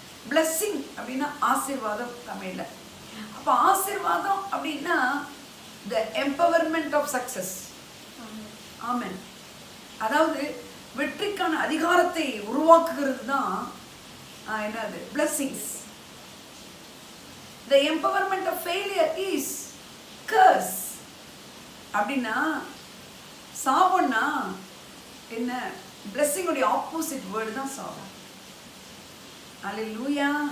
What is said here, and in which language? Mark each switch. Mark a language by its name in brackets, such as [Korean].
[Tamil] Blessing அப்படின்னா ஆசீர்வாதம் தமிழ்ல. அப்ப ஆசீர்வாதம் அப்படின்னா [English] the empowerment of success. [Tamil] ஆமென். அதாவது வெற்றிக்கான அதிகாரத்தை உருவாக்குகிறது தான் என்னது blessings. [English] The empowerment of failure is curse. [Tamil] அப்படின்னா சாபம்னா என்ன? blessing உடைய ஆப்போசிட் வேர்டு தான் சாபம். அல்லேலூயா.